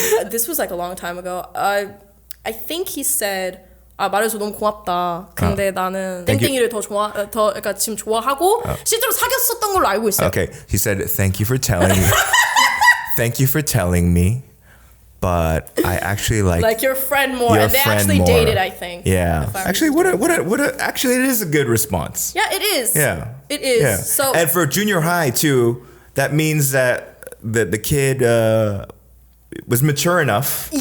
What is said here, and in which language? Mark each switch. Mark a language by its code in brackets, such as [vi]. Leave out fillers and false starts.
[en] This was like a long time ago. I think he said [ko] 말해서 너무 고맙다. 근데 나는 땡땡이를 그러니까 지금 좋아하고 실제로 사귀었었던 걸로 알고 있어요. [en] Okay, he said thank you for telling me. Thank you for telling me. But I actually like your friend more, and they actually dated, I think. Yeah, actually, actually, it is a good response. Yeah, it is. Yeah, it is. Yeah. So, and for junior high too, that means that the kid was mature enough.